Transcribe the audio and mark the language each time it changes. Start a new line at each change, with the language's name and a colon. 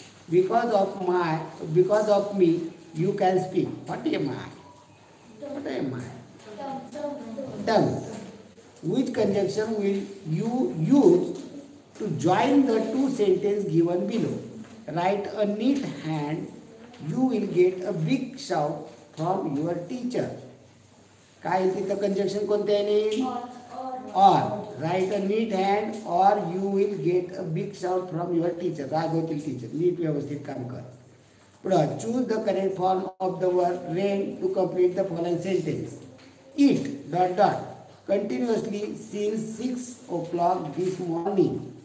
English: Because of me, you can speak. What am I? What am I? Tongue. Which conjunction will you use to join the two sentences given below? Write a neat hand. You will get a big shout from your teacher.
Marathi: काय तिथं conjunction कोणते आहे?
English: or. Write a neat hand or you will get a big shout from your teacher.
Marathi: रागवतील teacher. नीट व्यवस्थित काम कर. पुढं
English: choose the correct form of the word rain to complete the following sentence. Eat ... continuously since 6 o'clock this morning.